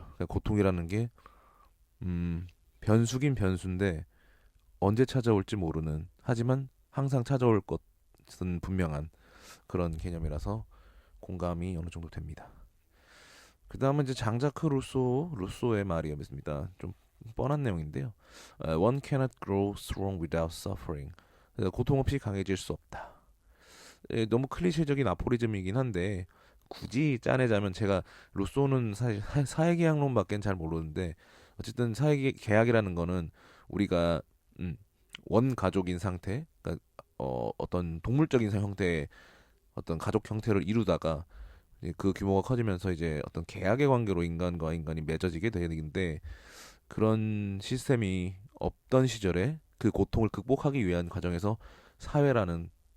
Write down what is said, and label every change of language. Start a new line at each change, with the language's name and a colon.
Korean: 그러니까 고통이라는 게 변수긴 변수인데 언제 찾아올지 모르는 하지만 항상 찾아올 것은 분명한 그런 개념이라서 공감이 어느 정도 됩니다. 그 다음은 이제 장자크 루소의 말이었습니다. 좀 뻔한 내용인데요.
English: One cannot grow strong without suffering.
Korean: 고통 없이 강해질 수 없다. 너무 클리셰적인 아포리즘이긴 한데 굳이 짜내자면 제가 루소는 사실 사회계약론밖에 잘 모르는데 어쨌든 사회계약이라는 거는 우리가 음, 원 가족인 상태, 그러니까 어떤 동물적인 형태의 어떤 가족 형태를 이루다가 이제 그 규모가 커지면서 이제 어떤 계약의 관계로 인간과 인간이 맺어지게 되는데 그런 시스템이 없던 시절에 그 고통을 극복하기 위한 과정에서 사회라는